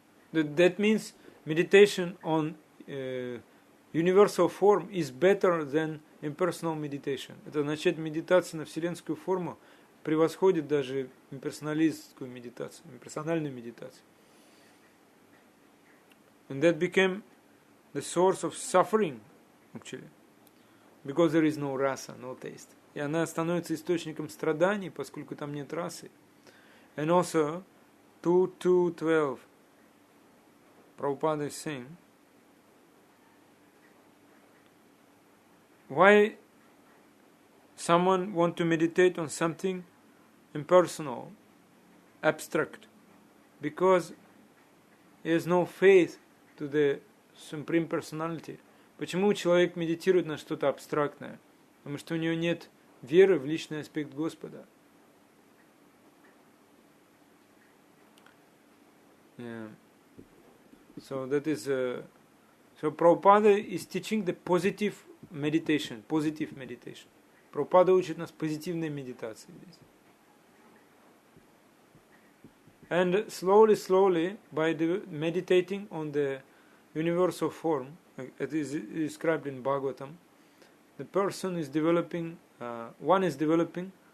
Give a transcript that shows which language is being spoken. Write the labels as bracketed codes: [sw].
[en] That means meditation on universal form is better than impersonal meditation. [ru] Это означает, медитация на вселенскую форму превосходит даже имперсоналистскую медитацию, имперсональную медитацию. [en] And that became the source of suffering, actually, because there is no rasa, no taste. [ru] И она становится источником страданий, поскольку там нет расы. [en] And also, 2.2.12, Prabhupada is saying, why someone want to meditate on something impersonal, abstract? Because he has no faith to the Supreme Personality. [ru] Почему человек медитирует на что-то абстрактное? Потому что у него нет веры в личный аспект Господа. [en] Yeah. So that is so Prabhupada is teaching the positive meditation. [ru] Прабхупада учит нас позитивной медитации здесь. [en] And slowly, by meditating on the universal form, it is described in Bhagavatam, the person is developing, one is developing